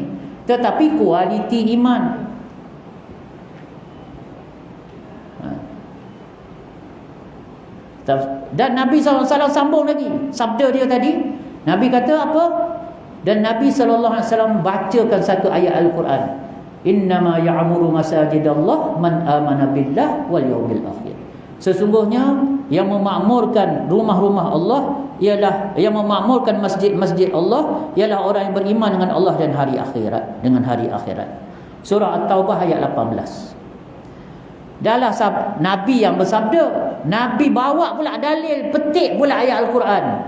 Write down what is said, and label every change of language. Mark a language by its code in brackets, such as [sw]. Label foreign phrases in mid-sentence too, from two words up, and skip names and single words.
[ms] Tetapi kualiti iman. Dan Nabi SAW sambung lagi sabda dia tadi. Nabi kata apa? Dan Nabi SAW bacakan satu ayat Al-Quran. [ar] إنما يعمر مساجد الله من آمن بالله واليوم الآخر. [ms] Sesungguhnya yang memakmurkan rumah-rumah Allah ialah, yang memakmurkan masjid-masjid Allah ialah orang yang beriman dengan Allah dan hari akhirat, dengan hari akhirat. Surah At-Taubah ayat 18. Dalam Nabi yang bersabda, Nabi bawa pula dalil, petik pula ayat Al-Quran.